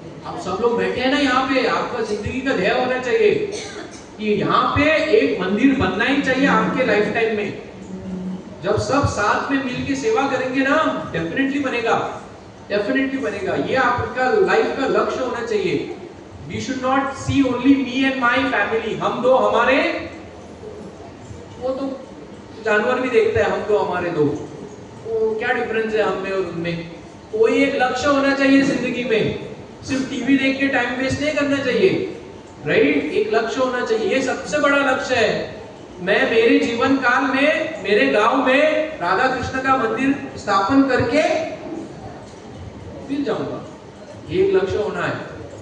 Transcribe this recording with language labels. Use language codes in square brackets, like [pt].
[hi] आप सब लोग बैठे हैं ना यहाँ पे, आपका जिंदगी का ध्येय होना चाहिए कि यहाँ पे एक मंदिर बनना ही चाहिए आपके लाइफ टाइम में। जब सब साथ में मिलके सेवा करेंगे ना, डेफिनेटली बनेगा, डेफिनेटली बनेगा। ये आपका लाइफ का लक्ष्य होना चाहिए। [en] We should not see only me and my family। [hi] हम दो हमारे, वो तो जानवर भी देखता है हम दो हमारे दो, वो क्या डिफरेंस है हम में और उनमें? कोई एक लक्ष्य होना चाहिए जिंदगी में। सिर्फ टीवी देख के टाइम वेस्ट नहीं करना चाहिए, राइट? एक लक्ष्य होना चाहिए, ये सबसे बड़ा लक्ष्य है। मैं मेरे जीवन काल में मेरे गांव में राधा कृष्ण का मंदिर स्थापन करके फिर जाऊंगा, ये लक्ष्य होना है।